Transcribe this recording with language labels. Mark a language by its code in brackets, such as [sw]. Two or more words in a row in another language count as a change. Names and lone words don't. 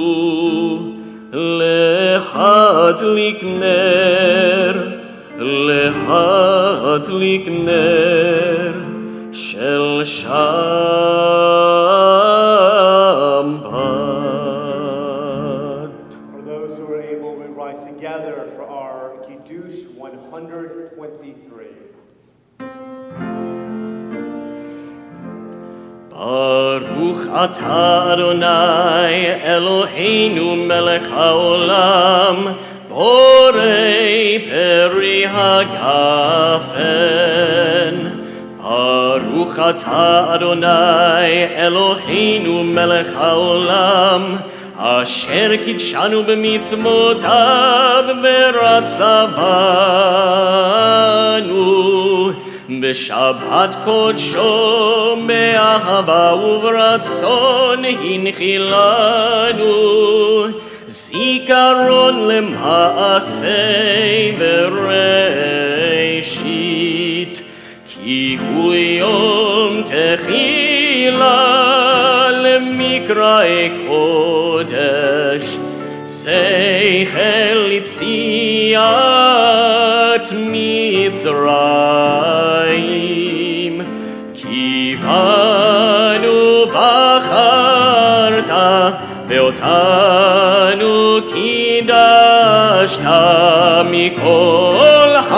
[he] להדליק נר של שבת. [en] For those who are able, we rise together for our Kiddush 123. [he] ברוך אתה אדני אלהינו מלך העולם בורא פרי הגפן ברוך אתה אדני אלהינו מלך העולם אשר קדשנו במצותיו ורצה בנו בשבת קדשו מאהבה וברצון הנחילנו זכרון למעשה בראשית כי הוא יום תחלה למקראי קדש זכר ליציאת מצרים כי בנו בחרת ואותנו קדשת מכל